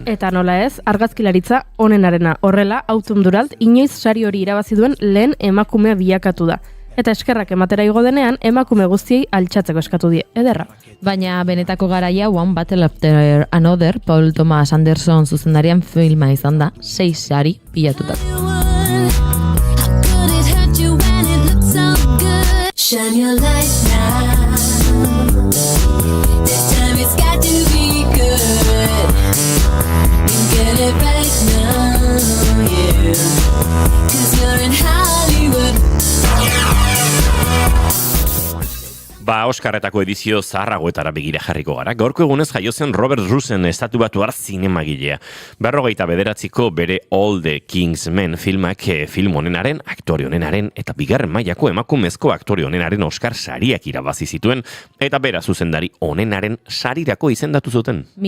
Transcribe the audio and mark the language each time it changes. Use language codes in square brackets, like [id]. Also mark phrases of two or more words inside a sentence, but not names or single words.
[eu] Eta nola ez, argazkilaritza honenarena horrela, Autumn Duralt inoiz sari hori irabazi duen lehen emakumea bilakatu da. Eta eskerrak ematera igo denean, emakume guztiei altxatzeko eskatu die, ederra. Baina benetako garaia One Battle After Another, Paul Thomas Anderson zuzendarian filma izan da, 6 sari pilatutat. [en] Shine your light now. This time it's got to be good. Get it right now, yeah. 'Cause you're in Hollywood. [eu] Ba, Oskarretako edizio zaharragoetara begira jarriko gara. Gaurko egunez jaio zen Robert Russen estatubatuar zinemagilea. 49ko bere All the King's Men filmak film honenaren, aktore honenaren eta bigarren mailako emakumezko aktore honenaren Oskar sariak irabazi zituen eta bera zuzendari honenaren sarirako izendatu zuten.